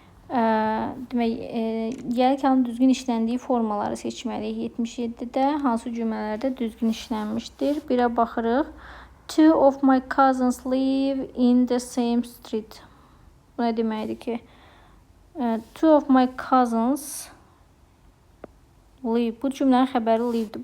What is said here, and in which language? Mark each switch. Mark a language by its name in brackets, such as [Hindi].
[Azerbaijani] Demək, yəlik halının düzgün işləndiyi formaları seçməliyik. 77-də hansı cümlələrdə düzgün işlənmişdir? Birə baxırıq. [English] Two of my cousins live in the same street. [Azerbaijani] Bu nə deməkdir ki? [English] Two of my cousins live. [Azerbaijani] Bu cümlənin xəbəri livedir.